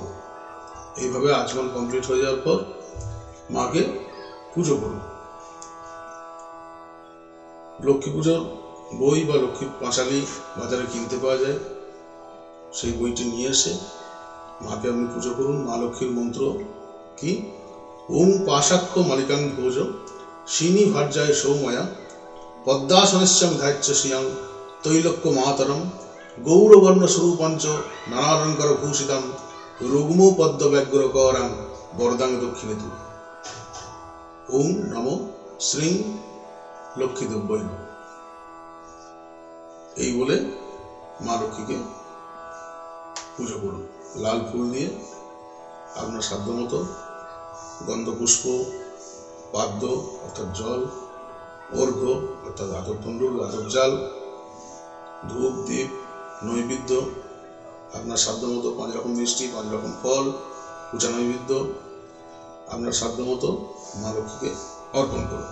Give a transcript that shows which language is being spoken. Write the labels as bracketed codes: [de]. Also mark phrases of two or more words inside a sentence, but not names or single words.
[bn] এইভাবে আচমন কমপ্লিট হয়ে যাওয়ার পর মাকে পুজো করুন। লক্ষ্মী পুজোর বই বা লক্ষ্মীর পাঁচালি বাজারে কিনতে পাওয়া যায়, সেই বইটি নিয়ে এসে মাকে আপনি পুজো করুন। মা লক্ষ্মীর মন্ত্র কি? [sa] ওম পাশাক্ষ মালিকাং ভোজ শিনী ভার্যায় সৌময়া পদ্মাসনস্যাম ধাচ্য শ্রিয়াং তৈলক্য মাতরম গৌরবর্ণ স্বরূপাঞ্চ নানালঙ্কার ভূষিতাম রুগ্ম পদ্ম ব্যগ্র করাং বরদাং দক্ষিণেতু। ওম নমো শ্রীং লক্ষ্মী দেব্যই নমঃ। [bn] এই বলে মা লক্ষ্মীকে পুজো করুন। লাল ফুল দিয়ে আপনার সাধ্যমতো গন্ধপুষ্প, পাদ্য অর্থাৎ জল, অর্ঘ্য অর্থাৎ আতপ তণ্ডুল, আতপ জাল, ধূপ, দীপ, নৈবেদ্য আপনার সাধ্যমতো 5 রকম মিষ্টি, 5 রকম ফল, পূজা নৈবেদ্য আপনার সাধ্যমতো মা লক্ষ্মীকে অর্পণ করুন।